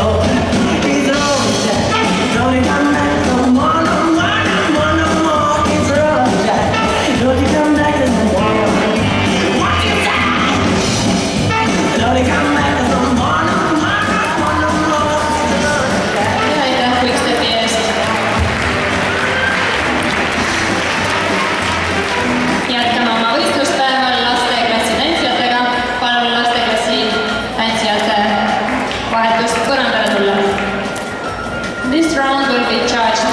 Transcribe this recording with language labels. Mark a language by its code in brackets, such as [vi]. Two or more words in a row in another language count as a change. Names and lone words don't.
[en] It's all that. Don't come back no more, no more, no more, no more. It's all that. Don't come back no more. What you say? Don't come back no more, no more, no more, no more. It's all that. [et] Ja aitäh quickstepi eest. Jätkame oma võistluspäeval lasteklassi tantsijatega. Palun lasteklassi tantsijate vahetust põrandale tulla. [en] This round will be charged